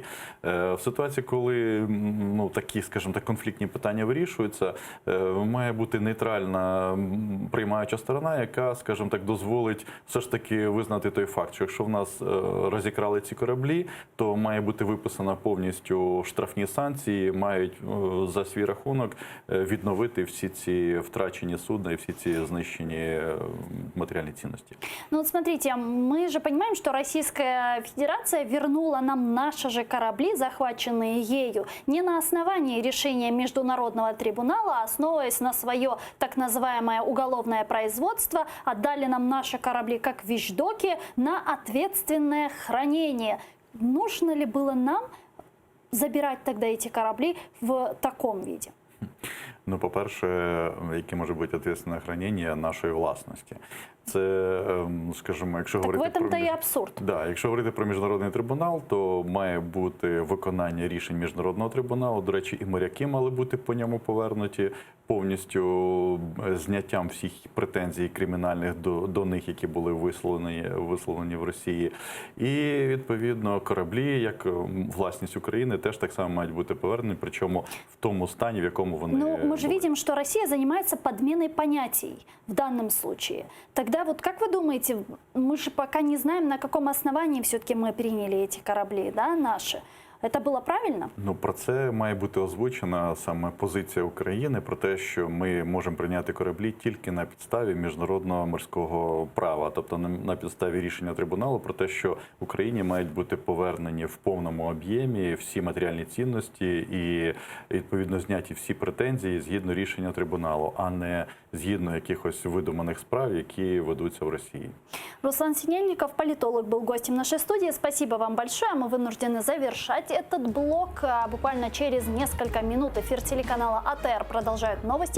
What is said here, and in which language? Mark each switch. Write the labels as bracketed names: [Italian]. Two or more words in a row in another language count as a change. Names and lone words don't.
[Ukrainian] В ситуації, коли такі, скажімо так, конфліктні питання вирішуються, має бути нейтральна приймаюча сторона, яка, скажімо так, дозволить все ж таки визнати той факт, що якщо в нас розікрали ці кораблі, то має бути виписана повністю штрафні санкції, мають за свій рахунок відновити всі ці втрачені судна і всі ці знищені матеріальні цінності. [Russian] Ну вот смотрите, мы же понимаем, что Российская Федерация вернула нам наши же корабли, захваченные ею, не на основании решения Международного трибунала, а основываясь на свое так называемое уголовное производство, отдали нам наши корабли как вещдоки на ответственное хранение. Нужно ли было нам забирать тогда эти корабли в таком виде? [Ukrainian] Ну, по-перше, яке може бути відповідальне хранення нашої власності. Це, скажімо, якщо [Russian] Так в [Ukrainian] говорити [Russian] этом-то и абсурд. Да, [Ukrainian] якщо говорити про міжнародний трибунал, то має бути виконання рішень міжнародного трибуналу. До речі, і моряки мали бути по ньому повернуті повністю зняттям всіх претензій кримінальних до них, які були висловлені в Росії. І, відповідно, кораблі, як власність України, теж так само мають бути повернені, причому в тому стані, в якому вони [Russian] Ну, мы же [Ukrainian] були. [Russian] видим, что Россия занимается подменой понятий в данном случае. Тогда вот как вы думаете, мы же пока не знаем, на каком основании все-таки мы приняли эти корабли, да, наши. Это было правильно? [Ukrainian] Ну, про це має бути озвучена саме позиція України про те, що ми можемо прийняти кораблі тільки на підставі міжнародного морського права, тобто на підставі рішення трибуналу про те, що Україні мають бути повернені в повному об'ємі всі матеріальні цінності і, відповідно, зняті всі претензії згідно рішення трибуналу, а не згідно якихось видуманих справ, які ведуться в Росії. [Russian] Руслан Синельников, политолог, был гостем нашей студии. Спасибо вам большое. Мы вынуждены завершать этот блок. Буквально через несколько минут эфир телеканала АТР продолжают новости.